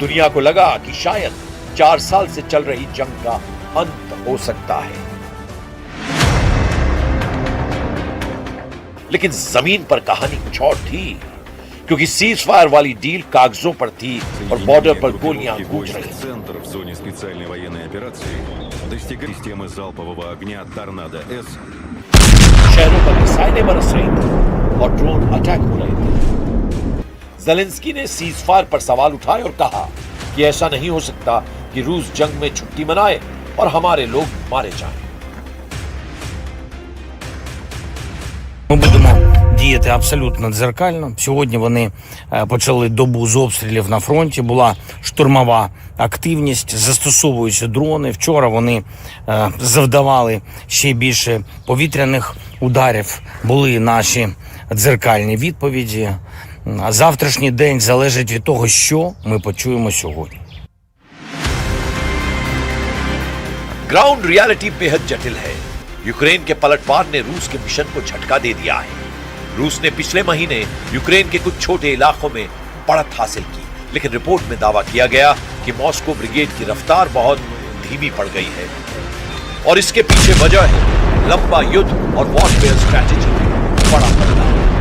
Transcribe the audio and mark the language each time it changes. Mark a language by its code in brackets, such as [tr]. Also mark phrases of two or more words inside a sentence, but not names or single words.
[hi] दुनिया को लगा कि शायद 4 साल से चल रही जंग का अंत हो सकता है। लेकिन जमीन पर कहानी कुछ और थी, क्योंकि [en] cease fire [hi] वाली डील कागजों पर थी और बॉर्डर पर गोलियां गूंज रही थी। [ru] Центр в зоне специальной военной операции достигает системы залпового огня «Торнадо-С». [hi] शहरों पर मिसाइलें बरस रही थी और [en] drone attack [hi] हो रहे थे। ज़ेलेंस्की ने [en] cease fire [hi] पर सवाल उठाए और कहा कि ऐसा नहीं हो सकता कि रूस जंग में छुट्टी मनाए और हमारे लोग मारे जाएं। [uk] Ми будемо діяти абсолютно дзеркально. Сьогодні вони почали добу з обстрілів на фронті. Була штурмова активність, застосовуються дрони. Вчора вони завдавали ще більше повітряних ударів. Були наші дзеркальні відповіді. А завтрашній день залежить від того, що ми почуємо сьогодні. [en] ground reality [hi] बेहद जटिल है। यूक्रेन के पलटवार ने रूस के मिशन को झटका दे दिया है। रूस ने पिछले महीने यूक्रेन के कुछ छोटे इलाकों में बढ़त हासिल की, लेकिन रिपोर्ट में दावा किया गया कि मॉस्को ब्रिगेड की रफ्तार बहुत धीमी पड़ गई है और इसके पीछे वजह है लंबा युद्ध और [en] warfare strategy [hi] में बड़ा बदलाव।